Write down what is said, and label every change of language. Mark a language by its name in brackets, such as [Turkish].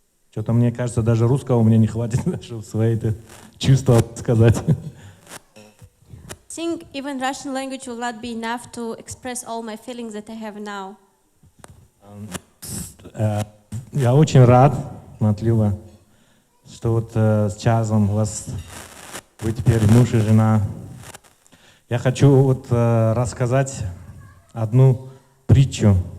[Russian] Что-то мне кажется, даже русского мне не хватит, чтобы свои чувства сказать. [English] I think even Russian language will not be enough to express all my feelings that I have now. [Russian] Я очень рад, Матlyuba, что вот с Чарльзом у вас вы теперь муж и жена. Я хочу вот рассказать одну притчу.